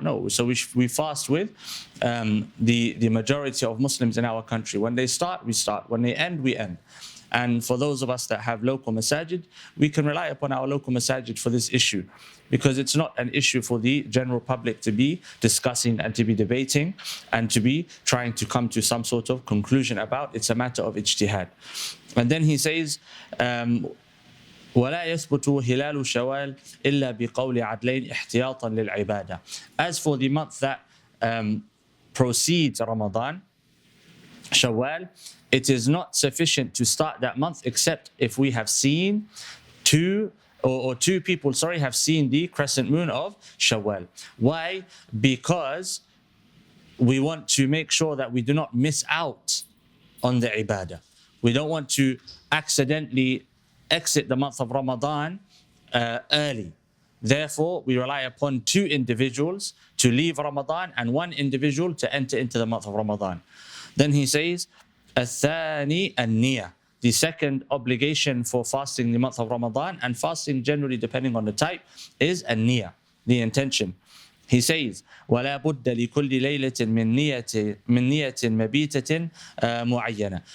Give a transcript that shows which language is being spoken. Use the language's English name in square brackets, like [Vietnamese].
[English] No, so we fast with the majority of Muslims in our country. When they start, we start. When they end, we end. And for those of us that have local masajid, we can rely upon our local masajid for this issue, because it's not an issue for the general public to be discussing and to be debating and to be trying to come to some sort of conclusion about. It's a matter of ijtihad. And then he says, [Arabic] ولا يثبت هلال شوال إلا بقول عدلين احتياطا للعبادة. [English] As for the month that precedes Ramadan, Shawwal, it is not sufficient to start that month except if we have seen two people have seen the crescent moon of Shawwal. Why? Because we want to make sure that we do not miss out on the ibadah. We don't want to accidentally exit the month of Ramadan early. Therefore, we rely upon two individuals to leave Ramadan and one individual to enter into the month of Ramadan. Then he says, [Arabic] الثاني النية. [English] The second obligation for fasting the month of Ramadan, and fasting generally depending on the type, is النية, the intention. He says, [Arabic] ولا بد لكل ليلة من نية مبيتة معينة.